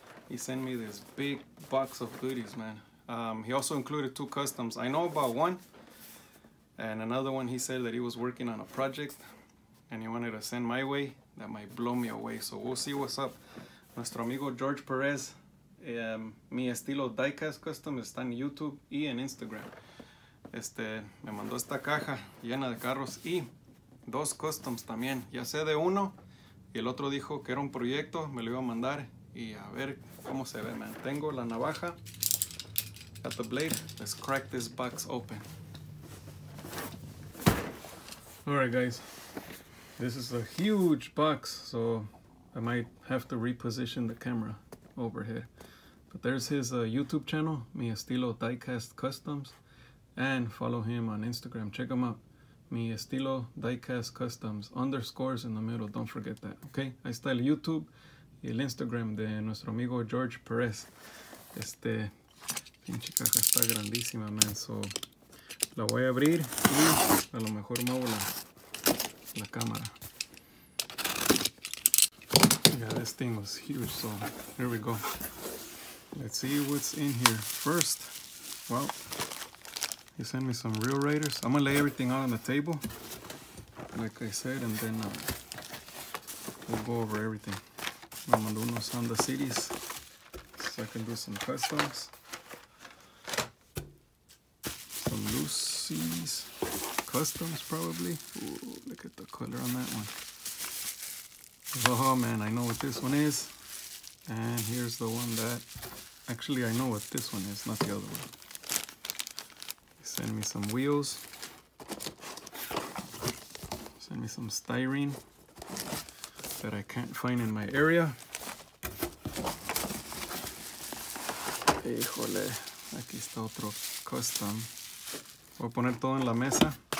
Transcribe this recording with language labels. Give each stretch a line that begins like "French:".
English: He sent me this big box of goodies, man. He also included 2 customs. I know about one, and another one he said that he was working on a project and he wanted to send my way. That might blow me away, so we'll see what's up.
Spanish: Nuestro amigo George Perez, Mi Estilo Diecast Custom, está en YouTube y en Instagram. Me mandó esta caja llena de carros y 2 customs también. Ya sé de uno y el otro dijo que era un proyecto, me lo iba a mandar y a ver cómo se ve, man. Tengo la navaja,
English: got the blade. Let's crack this box open. Alright guys, this is a huge box, so I might have to reposition the camera overhead. But there's his YouTube channel, Mi Estilo Diecast Customs. And follow him on Instagram. Check him out. Mi Estilo Diecast Customs. Underscores in the middle. Don't forget that. Okay.
Spanish: Ahí está el YouTube y el Instagram de nuestro amigo George Perez. Pinche caja está grandísima, man. So, la voy a abrir y a lo mejor muevo la cámara.
English: Yeah, this thing was huge. So, here we go. Let's see what's in here. First, well, he sent me some real raiders. I'm gonna lay everything out on the table, like I said, and then we'll go over everything.
Spanish: Me mandó unos
English: Honda Cities, so I can do some customs. Some Lucy's customs, probably. Ooh, look at the color on that one. Oh man, I know what this one is. And here's the one that, actually I know what this one is, not the other one. Send me some wheels. Send me some styrene that I can't find in my area.
Spanish: Híjole, aquí está otro custom. Voy a poner todo en la mesa.